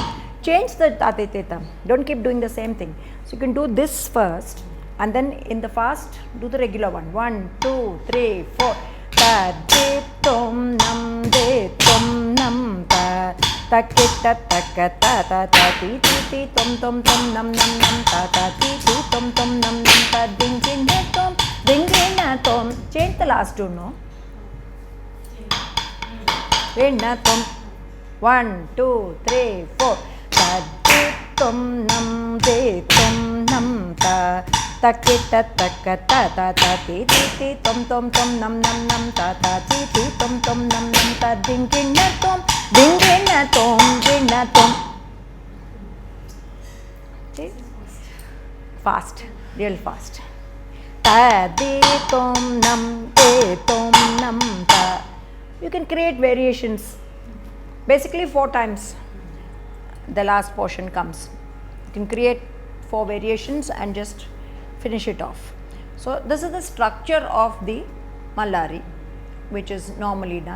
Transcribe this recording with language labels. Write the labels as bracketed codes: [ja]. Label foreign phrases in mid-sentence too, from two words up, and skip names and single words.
[en] Change the tatiteta. Don't keep doing the same thing. So you can do this first and then in the fast do the regular one. 1 2 3 4 ta de tom nam ta ta ki ta ta ka ta ta ta ti ti ti tom tom tom nam nam nam ta ta ti ti tom tom nam nam ta ding ding na tom ding ding na tom. Change the last two, no? Ding na tom. 1 2 3 4 ta de tom nam ta ta ki ta ta ka ta ta ta ti ti ti tom tom tom nam nam nam ta ta ti ti tom tom nam nam ta ding ding na tom ding ding na tom ding na tom. Okay. Fast, real fast. Ta de tom nam ta. You can create variations. Basically 4 times the last portion comes. You can create 4 variations and just finish it off. So this is the structure of the Mallari which is normally done.